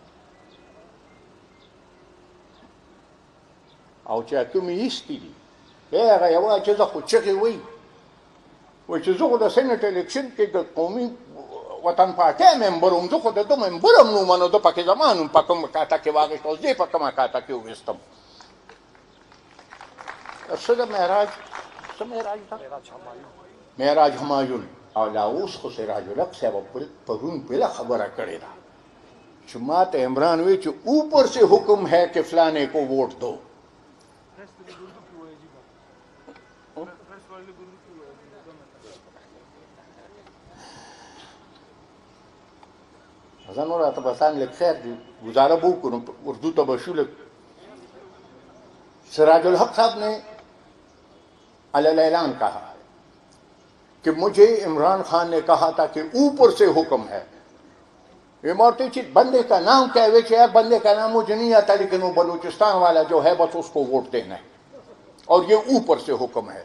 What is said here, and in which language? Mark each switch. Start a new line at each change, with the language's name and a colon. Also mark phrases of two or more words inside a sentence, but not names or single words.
Pashto: او چې کومې ایستي دي هغه یوه چې زه خو چغې وایي وایي چې زه خو د سینټ الیکشن کې د قومي وطن پارټۍ ممبر وم زه خو د ده ممبر هم نه وم نو ده پکې زما نوم په کومه کاته کې واخېست او زه یې په کومه کاته کې وویستم څه د معراج څه معراج ده معراج همایون اولا اوس خو سراج الحق صاحب پرون بلا خبره کړې ده چې ما ته عمران وی چې
Urdu: اوپر سے حکم ہے کہ فلانے کو ووٹ دو.
Pashto: ځان نور راته بسان لږ خیر دی گزاره به وکړو اردو ته به شو.
Urdu: سراج الحق صاحب نے علی اعلان کہا ہے کہ مجھے عمران خان نے کہا تھا کہ اوپر سے حکم ہے. یہ مورتی چیز بندے کا نام کیا ہے کہ یار بندے کا نام مجھے نہیں آتا لیکن وہ بلوچستان والا جو ہے بس اس کو ووٹ دینا ہے اور یہ اوپر سے حکم ہے.